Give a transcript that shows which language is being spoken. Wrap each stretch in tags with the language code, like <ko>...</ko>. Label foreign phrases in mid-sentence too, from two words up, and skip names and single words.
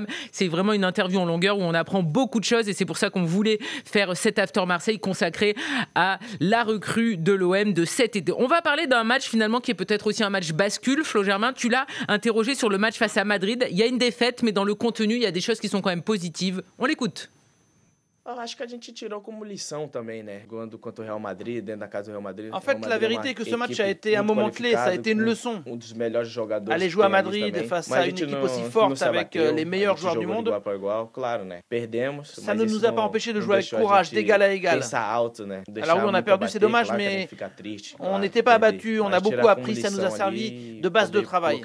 <fr>C'est vraiment une interview en longueur où on apprend beaucoup de choses. Et c'est pour ça qu'on voulait faire cet After Marseille consacré à la recrue de l'OM de cet été. On va parler d'un match finalement qui est peut-être aussi un match bascule. Flo Germain, tu l'as interrogé sur le match face à Madrid. Il y a une défaite, mais dans le contenu, il y a des choses qui sont quand même positives. On l'écoute.</fr> <pt>Acho que a gente tirou como lição também, né? Jogando contra o Real Madrid, dentro da casa do Real Madrid.</pt> <fr>En fait, la vérité est que ce match a été un moment clé, ça a été une leçon. Aller jouer à Madrid face à une équipe aussi forte avec les meilleurs joueurs du monde, ça ne nous a pas empêché de jouer avec courage, d'égal à égal. Alors oui, on a perdu, c'est dommage, mais on n'était pas abattus, on a beaucoup appris, ça nous a servi de base de travail.</fr>